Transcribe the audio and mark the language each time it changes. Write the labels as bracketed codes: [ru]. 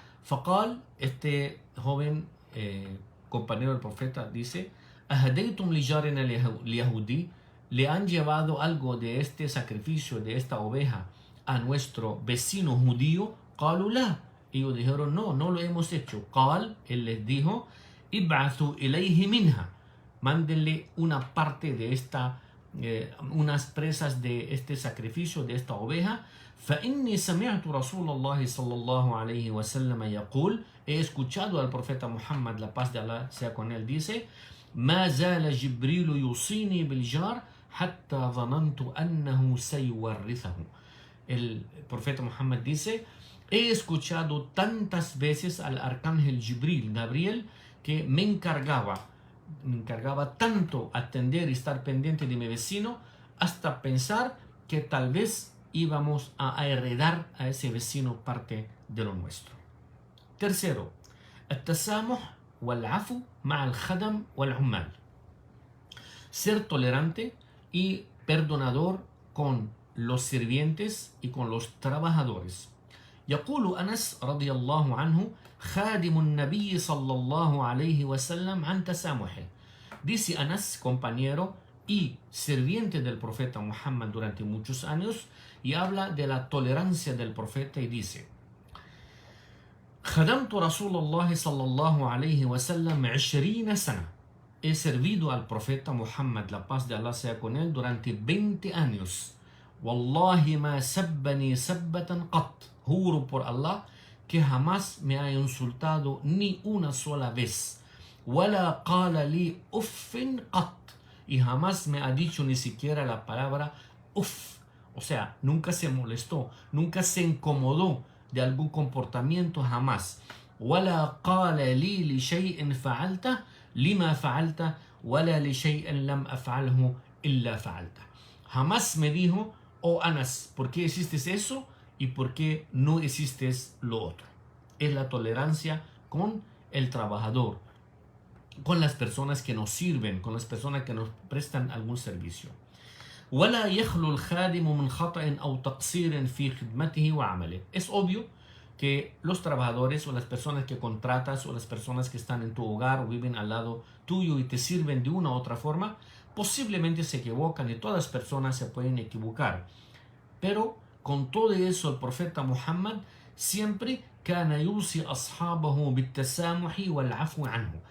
[ar] فقال, [es] este joven compañero del profeta dice: [ar] أهديتم لجارنا اليهودي, [es] le han llevado algo de este sacrificio, de esta oveja, a nuestro vecino judío. [ar] قالوا لا, [es] ellos dijeron: no, no lo hemos hecho. [ar] قال, [es] él les dijo: [ar] ابعثوا إليه منها, [es] mándenle una parte de esta, unas presas de este sacrificio, de esta oveja. [ar] فإني سمعت رسول الله صلى الله عليه وسلم يقول, [es] he escuchado al profeta Muhammad, la paz de Allah sea con él, dice: [ar] ما زال جبريل يوصيني بالجار حتى ظننت أنه سيورثه. [es] El profeta Muhammad dice: he escuchado tantas veces al arcángel Jibril, Gabriel, que me encargaba tanto atender y estar pendiente de mi vecino, hasta pensar que tal vez íbamos a heredar a ese vecino parte de lo nuestro. Tercero, [ar] التسامح والعفو مع الخدم والعمال. [es] Ser tolerante y perdonador con los sirvientes y con los trabajadores. [ar] يقول أنس رضي الله عنه: خادم النبي صلى الله عليه وسلم عن تسامحه. [es] Dice Anas, compañero y sirviente del profeta Muhammad durante muchos años, y habla de la tolerancia del profeta y dice: [ar] خدمت رسول الله صلى الله عليه وسلم 20 سنة. [es] He servido al profeta Muhammad, la paz de Allah sea con él, durante 20 años. [ar] والله ما سبني سبة قط. [es] Juro por Allah que jamás me ha insultado ni una sola vez. [ar] ولا قال لي أف قط. [es] Y jamás me ha dicho ni siquiera la palabra uff. O sea, nunca se molestó, nunca se incomodó de algún comportamiento, jamás. [ar] ولا قال لي لشيء فعلته لما فعلته ولا لشيء لم أفعله إلا فعلته. [es] Jamás me dijo: oh Anas, ¿por qué hiciste eso? ¿Y por qué no hiciste lo otro? Es la tolerancia con el trabajador, con las personas que nos sirven, con las personas que nos prestan algún servicio. [ar] ولا يخلو الخادم من خطأ أو تقصير في خدمته وعمله. [es] Es obvio que los trabajadores o las personas que contratas o las personas que están en tu hogar o viven al lado tuyo y te sirven de una u otra forma, posiblemente se equivocan, y todas las personas se pueden equivocar. Pero con todo eso, el profeta Muhammad siempre [ar] كان يوصي أصحابه بالتسامح والعفو عنه.